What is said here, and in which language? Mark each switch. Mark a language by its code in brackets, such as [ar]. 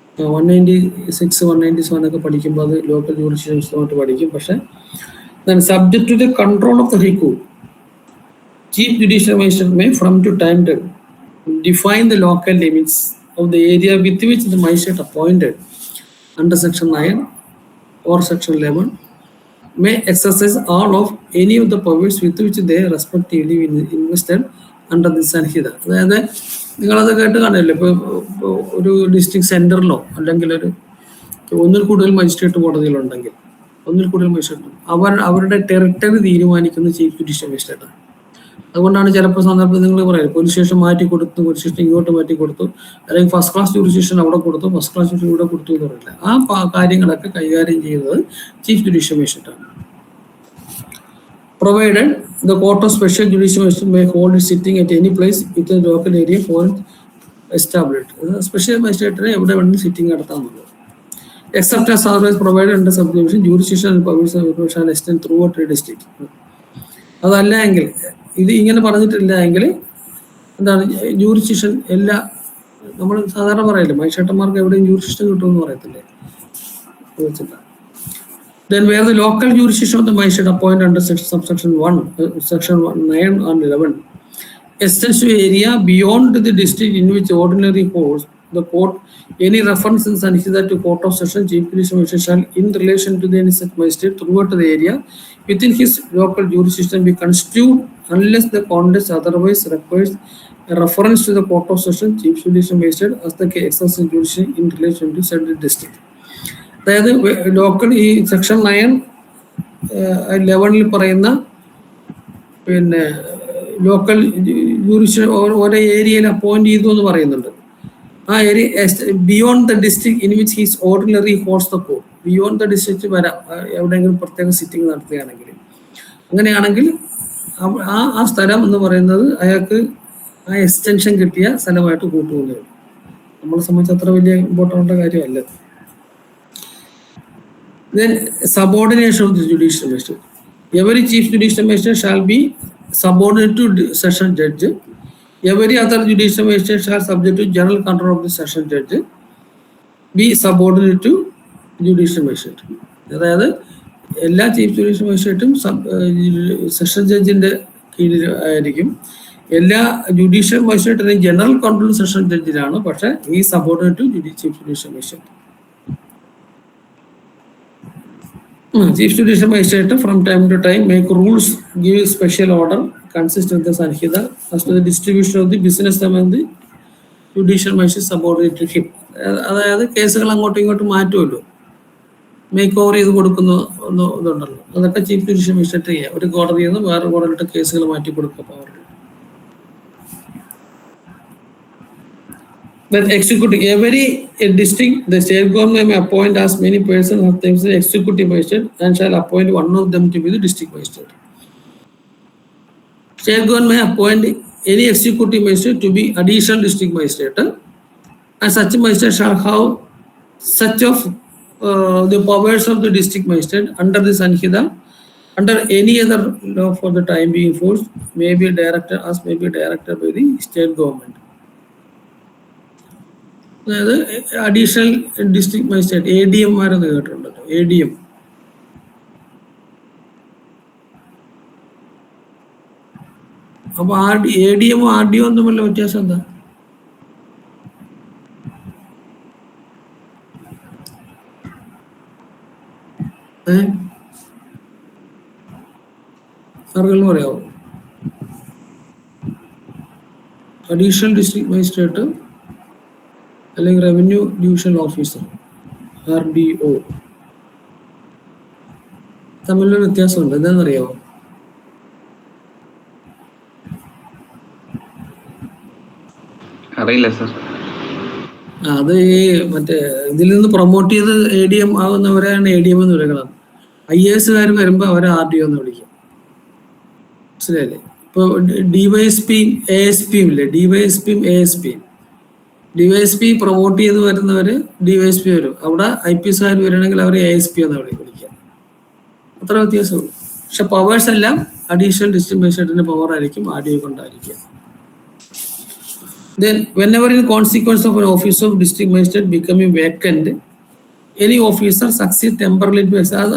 [ml] 196, 197 ഒക്കെ പഠിക്കുമ്പോൾ അത് ലോക്കൽ ജുഡിഷ്യൽ വിശദമായിട്ട് പഠിക്കും. [en] പക്ഷെ subject to the control of the high court, chief judicial magistrate may from to time to define the local limits of the area with which the magistrate appointed under section 9 or section 11 may exercise all of any of the powers with which they respectively invested under the Sanhita. [ml] അതായത് നിങ്ങളത് കേട്ട് കാണുമല്ലോ, ഇപ്പോൾ ഒരു district സെന്ററിലോ അല്ലെങ്കിൽ ഒന്നിൽ കൂടുതൽ magistrate കോടതികളുണ്ടെങ്കിൽ, ഒന്നിൽ കൂടുതൽ മജിസ്ട്രേറ്റ് അവരുടെ ടെറിട്ടറി തീരുമാനിക്കുന്ന ചീഫ് ജുഡീഷ്യൽ മജിസ്ട്രേറ്റാണ്. അതുകൊണ്ടാണ് ചിലപ്പോൾ സന്ദർഭം നിങ്ങൾ പറയുന്നത് പോലീസ് സ്റ്റേഷൻ മാറ്റി കൊടുത്തു, പോലീസ് സ്റ്റേഷൻ ഇങ്ങോട്ട് മാറ്റി കൊടുത്തു, അല്ലെങ്കിൽ ഫസ്റ്റ് ക്ലാസ് ജുഡിഷ്യൻ അവിടെ കൊടുത്തു, ഫസ്റ്റ് ക്ലാസ് ജുഡിഷ്യൻ ഇവിടെ കൊടുത്തു എന്ന് പറയില്ല. ആ കാര്യങ്ങളൊക്കെ കൈകാര്യം ചെയ്യുന്നത് chief judicial മജിസ്ട്രേറ്റാണ്. [en] Provided the court of special judicial magistrate may hold its sitting at any place within the local area for established. [ml] Special magistrate എവിടെ വേണമെങ്കിലും sitting നടത്താമെന്നുള്ളത്. [en] Except as otherwise provided under subdivision, jurisdiction and powers shall extend throughout the district. [ml] അതല്ല എങ്കിൽ, ഇത് ഇങ്ങനെ പറഞ്ഞിട്ടില്ല എങ്കിൽ എന്താണ് jurisdiction എല്ലാ, നമ്മൾ സാധാരണ പറയില്ലേ മജിസ്ട്രേറ്റന്മാർക്ക് എവിടെയും ജൂറിസ്ഡിക്ഷൻ കിട്ടുമെന്ന് പറയത്തില്ലേ. [en] Then where the local jurisdiction of the magistrate appointed under subsection 1, section 9 and 11 extends to area beyond the district in which ordinary holds the court, any reference in Sanhita to court of session, chief judicial magistrate shall in relation to the any such magistrate throughout the area within his local jurisdiction be construed unless the context otherwise requires a reference to the court of session, chief judicial magistrate as the exercise jurisdiction in relation to said district. [ml] അതായത് local ഈ section 9, 11 പറയുന്ന പിന്നെ local judicial ഓരോ ഏരിയയിൽ appoint ചെയ്തു എന്ന് പറയുന്നുണ്ട്. [en] ആ area beyond the district in which he's ordinary holds the court, beyond the district [ml] വരാം എവിടെയെങ്കിലും പ്രത്യേക സിറ്റിംഗ് നടത്തുകയാണെങ്കിൽ. അങ്ങനെയാണെങ്കിൽ ആ സ്ഥലം എന്ന് പറയുന്നത് അയാൾക്ക് ആ എക്സ്റ്റൻഷൻ കിട്ടിയ സ്ഥലമായിട്ട് കൂട്ടുകൊണ്ടേ ഉള്ളൂ. നമ്മളെ സംബന്ധിച്ച് അത്ര വലിയ ഇമ്പോർട്ടൻ്റ് കാര്യമല്ല. [en] Then subordination of the judicial magistrate. Every chief judicial magistrate shall be subordinate to session judge. Every other judicial magistrate shall subject to general control of the session judge. Be subordinate to judicial magistrate. [ml] അതായത് എല്ലാ chief judicial മജിസ്ട്രേറ്റും session ജഡ്ജിന്റെ കീഴിൽ ആയിരിക്കും. എല്ലാ judicial മജിസ്ട്രേറ്റിനും general control session ജഡ്ജിലാണ്, പക്ഷെ ഈ [en] Subordinate to chief judicial magistrate. Chief judicial magistrate from time to time make rules, give special order consistent with the Sanhita as to the distribution of the business among the judicial magistrate subordinate to him. [ml] അതായത് കേസുകൾ അങ്ങോട്ടും ഇങ്ങോട്ടും മാറ്റുമല്ലോ, make over ചെയ്ത് കൊടുക്കുന്ന ഇതുണ്ടല്ലോ, അതൊക്കെ chief judicial magistrate ചെയ്യുക. ഒരു കോടതിയിൽ നിന്ന് വേറെ കോടതിയിലോട്ട് കേസുകൾ മാറ്റി കൊടുക്കുക power. [en] Then executive, every district, the state government may appoint as many persons as themselves the executive magistrate and shall appoint one of them to be the district magistrate. State government may appoint any executive magistrate to be additional district magistrate, and such magistrate shall have such of the powers of the district magistrate under the Sanhita, under any other law for the time being enforced, may be directed by the state government. [ml] അതായത് additional district magistrate, ADM മാരെന്ന് കേട്ടിട്ടുണ്ടല്ലോ, ADM. അപ്പൊ ADM RDO തമ്മിലുള്ള വ്യത്യാസം എന്താ? ആർക്കെങ്കിലും പറയാമോ? Additional district magistrate അല്ലെങ്കിൽ revenue divisional officer, RDO, തമ്മിലൊരു വ്യത്യാസമുണ്ട്. എന്താണെന്നറിയാമോ? അറിയില്ല സർ. അത് ഈ മറ്റേ ഇതിൽ നിന്ന് പ്രൊമോട്ട് ചെയ്ത് ADM ആകുന്നവരെയാണ് ADM എന്ന് വിളിക്കണം. IAS വരുമ്പോൾ അവരെ RDO എന്ന് വിളിക്കും. മനസ്സിലായില്ലേ? ഇപ്പോൾ DYSP ASP ഇല്ലേ, DYSP ASP. DYSP പ്രൊമോട്ട് ചെയ്ത് വരുന്നവര് DYSP വരും. അവിടെ IPS വരണമെങ്കിൽ അവർ ASP എന്ന് വിളിക്കുക. അത്ര വ്യത്യാസമുള്ളൂ. പക്ഷെ പവേഴ്സ് എല്ലാം അഡീഷണൽ ഡിസ്ട്രിക്ട് മജിസ്ട്രേറ്റിന്റെ പവർ ആയിരിക്കും RDO കൊണ്ടായിരിക്കുക. [en] Then, whenever in consequence of an office of district magistrate becoming vacant, any officer succeed temporarily to exercise.